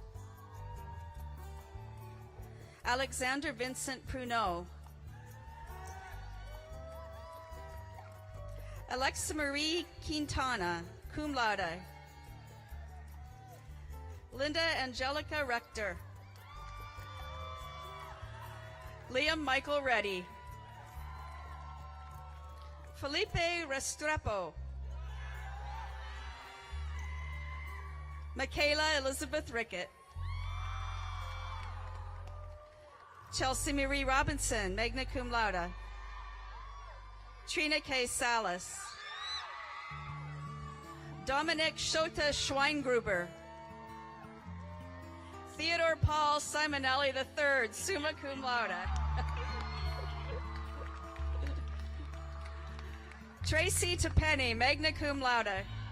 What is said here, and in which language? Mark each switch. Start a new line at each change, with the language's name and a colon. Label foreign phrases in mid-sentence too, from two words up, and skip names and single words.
English: Alexander Vincent Pruneau. Alexa Marie Quintana,
Latin: cum laude.
English: Linda Angelica Rector. Liam Michael Reddy. Felipe Restrepo. Michaela Elizabeth Rickett. Chelsea Marie Robinson,
Latin: magna cum laude.
English: Trina K. Salas. Dominic Shota Schweingruber. Theodore Paul Simonelli III,
Latin: summa cum laude.
English: Tracy Tepeni,
Latin: magna cum laude.